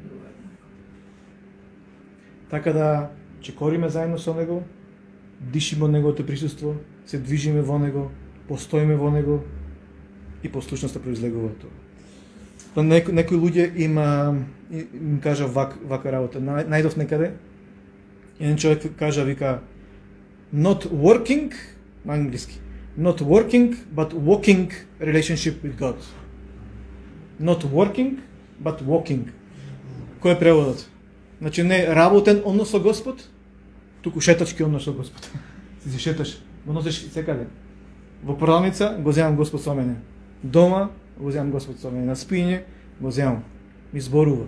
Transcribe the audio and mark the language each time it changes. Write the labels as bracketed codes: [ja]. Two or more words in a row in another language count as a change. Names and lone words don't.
[mk] Така да чекориме заедно со него, дишиме од неговото присуство, се движиме во него, постоиме во него и послушноста произлегува тоа. Некои луѓе им кажа вака работа. Најдов некаде, еден човек кажа, вика, [en] not working, [mk] на англиски, [en] not working, but walking relationship with God. Not working, but walking. [mk] Кој е преводот? Значи не работен однос со Господ, туку шетачки однос со Господ. Си се шеташ, го носиш секаде. Во продавница го земам Господ со мене. Дома го земам Господ со мене. На спиње го земам. Ми зборува.